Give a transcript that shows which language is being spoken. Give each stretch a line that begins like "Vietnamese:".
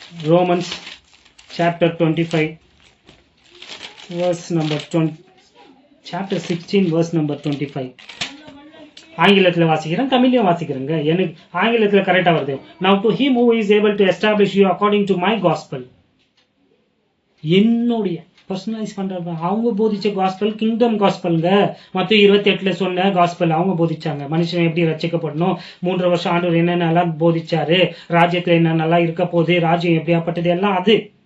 English: Romans chapter 25 verse number 20, chapter 16 verse number 25.
Tamil: ஆங்கிலத்தில் வாசிக்கிறேன், தமிழ்லையும் வாசிக்கிறேங்க. எனக்கு ஆங்கிலத்தில் கரெக்டா வருது.
English: Now to him who is able to establish you according to my gospel.
Tamil: என்னுடைய பர்சனலைஸ் பண்றாங்க. அவங்க போதிச்ச காஸ்பல் கிங்டம் காஸ்பல்ங்க. மத்திய 28ல சொன்ன காஸ்பல் அவங்க போதிச்சாங்க. மனுஷன் எப்படி ரட்சிக்கப்படணும், 3 வருஷம் ஆண்டவர் என்னென்னலாம் போதிச்சாரு, ராஜ்யத்துல என்னென்னலாம் இருக்க போகுது, ராஜ்யம் எப்படியாப்பட்டது எல்லாம் அது.